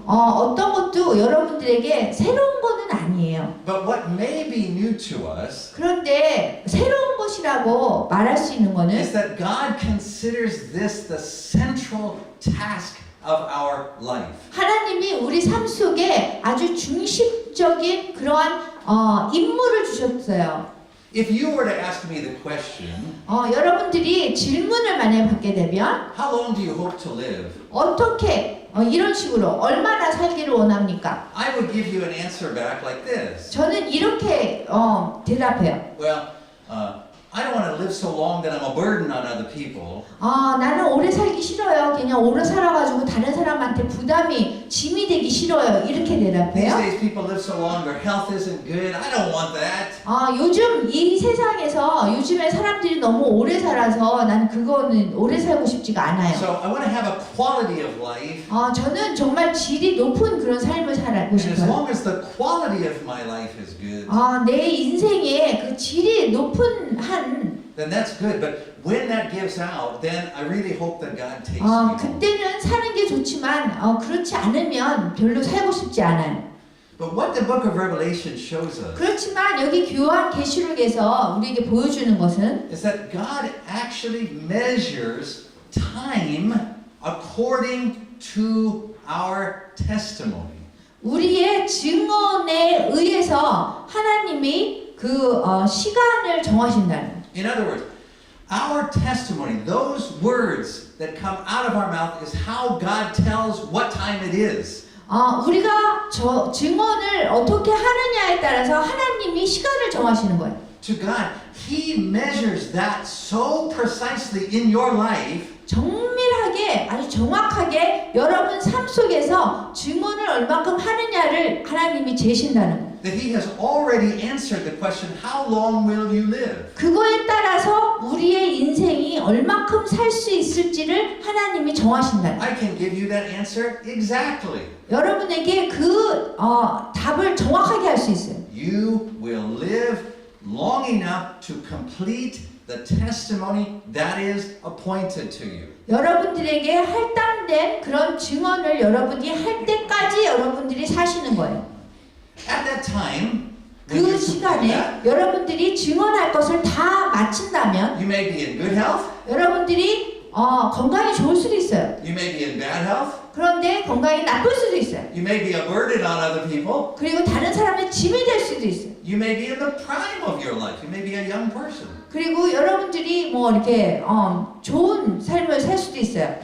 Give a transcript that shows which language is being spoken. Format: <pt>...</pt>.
<ko>어떤 것도 여러분들에게 새로운 거는 아니에요.</ko> <en>But what may be new to us</en> <ko>그런데 새로운 것이라고 말할 수 있는 거는</ko> <en>is that God considers this the central task of our life.</en> <ko>하나님이 우리 삶 속에 아주 중심적인 그러한 임무를 주셨어요.</ko> <en>If you were to ask me the question,</en> <ko>여러분들이 질문을 만약에 받게 되면</ko> <en>how long do you hope to live?</en> <ko>어떻게 이런 식으로 얼마나 살기를 원합니까?</ko> <en>I would give you an answer back like this.</en> <ko>저는 이렇게 대답해요.</ko> <en>Well, I don't want to live so long that I'm a burden on other people.</en> <ko>나는 오래 살기 싫어요. 그냥 오래 살아가지고 다른 사람한테 부담이 짐이 되기 싫어요. 이렇게</ko> <en>These</en> <ko>대답해요.</ko> <en>days people live so long, their health isn't good. I don't want that.</en> <ko>요즘 이 세상에서 요즘에 사람들이 너무 오래 살아서 난 그거는 오래 살고 싶지가 않아요.</ko> <en>So I want to have a quality of life.</en> <ko>저는 정말 질이 높은 그런 삶을 살고</ko> <en>And as</en> <ko>싶어요.</ko> <en>long as the quality of my life is good,</en> <ko>내 인생에 그 질이 높은</ko> <en>then that's good. But when that gives out, then I really hope that God takes me home.</en> <ko>그때는 사는 게 좋지만 그렇지 않으면 별로 살고 싶지 않아요.</ko> <en>But what the book of Revelation shows us</en> <ko>그렇지만 여기 교환 계시록에서 우리에게 보여주는 것은</ko> <en>is that God actually measures time according to our testimony.</en> <ko>우리의 증언에 의해서 하나님이 그 시간을 정하신다는 거예요.</ko> <en>In other words, our testimony, those words that come out of our mouth is how God tells what time it is.</en> <ko>우리가 증언을 어떻게 하느냐에 따라서 하나님이 하나님이 시간을 정하시는 거예요.</ko> <en>To God, He measures that so precisely in your life</en> <ko>정밀하게 아주 정확하게 여러분 삶 속에서 증언을 얼마큼 하느냐를 하나님이 재신다는 거예요.</ko> <en>that He has already answered the question, how long will you live?</en> <ko>그거에 따라서 우리의 인생이 얼마큼 살 수 있을지를 하나님이 정하신다는 거예요.</ko> <en>I can give you that answer exactly.</en> <ko>여러분에게 그 답을 정확하게 할 수 있어요.</ko> <en>You will live long enough to complete the testimony that is appointed to you.</en> <ko>여러분들에게 할당된 그런 증언을 여러분이 할 때까지 여러분들이 사시는 거예요.</ko> <en>At that time, when you</en> <ko>그</ko> <en>complete</en> <ko>시간에</ko> <en>that,</en> <ko>여러분들이 증언할 것을 다 마친다면</ko> <en>you may be in good health,</en> <ko>여러분들이 건강이 좋을 수도 있어요.</ko> <en>you may be in bad health,</en> <ko>그런데 건강이 나쁠 수도 있어요.</ko> <en>you may be a burden on other people,</en> <ko>그리고 다른 사람의 짐이 될 수도 있어요.</ko> <en>you may be in the prime of your life, you may be a young person.</en> <ko>그리고 여러분들이 뭐 이렇게 좋은 삶을 살 수도 있어요.</ko>